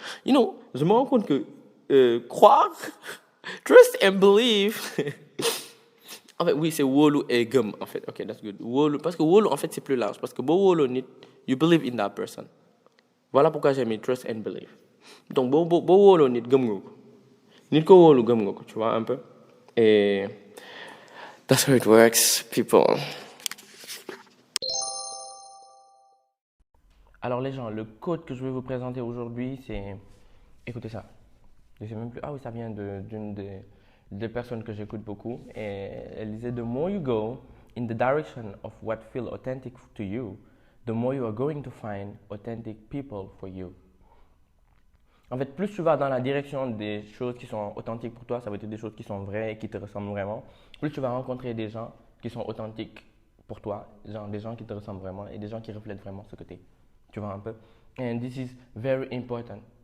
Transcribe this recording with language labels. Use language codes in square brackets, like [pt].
[fr] You know, je me rends compte que croire, [en] trust and believe. [fr] En fait, oui, c'est wóolu et gëm, en fait. [en] Ok, that's good. [fr] Wóolu, parce que wóolu, en fait, c'est plus large. [en] Parce que [wo] boo wóoloo nit, [en] you believe in that person. [fr] Voilà pourquoi j'ai mis [en] trust and believe. [wo] Donc, boo wóoloo nit, gëm nga ko. Nit ko wóolu, gëm nga ko, [fr] tu vois, un peu. [en] Et that's how it works, people. [fr] Alors les gens, le code que je vais vous présenter aujourd'hui, c'est... Écoutez ça. Je sais même plus... Ah oui, ça vient d'une des personnes que j'écoute beaucoup. Et elle disait, [en] the more you go in the direction of what feels authentic to you, the more you are going to find authentic people for you. [fr] En fait, plus tu vas dans la direction des choses qui sont authentiques pour toi, ça veut dire des choses qui sont vraies et qui te ressemblent vraiment, plus tu vas rencontrer des gens qui sont authentiques pour toi, genre des gens qui te ressemblent vraiment et des gens qui reflètent vraiment ce que tu es. Tu vois un peu? [en] And this is very important.